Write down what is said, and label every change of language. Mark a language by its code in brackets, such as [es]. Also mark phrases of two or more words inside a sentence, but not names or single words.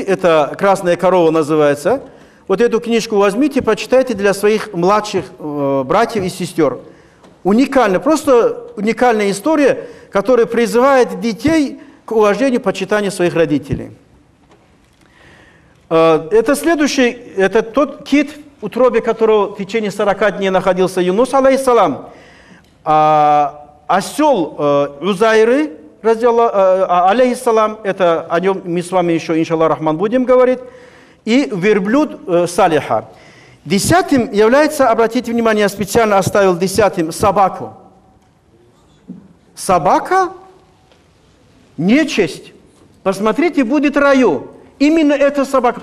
[ru] Это «Красная корова» называется. Вот эту книжку возьмите, почитайте для своих младших братьев и сестер. Уникально, просто уникальная история, которая призывает детей к уважению, почитанию своих родителей. Это следующий, это тот кит, в утробе которого в течение 40 дней находился Юнус, алейхиссалам. Осел Узайры, алейхиссалам, это о нем мы с вами еще, [ar] إن شاء الله رحمن, [ru] будем говорить. И верблюд Салиха. 10-м является, обратите внимание, я специально оставил 10-м собаку. Собака – нечисть. Посмотрите, будет раю. Именно эта собака.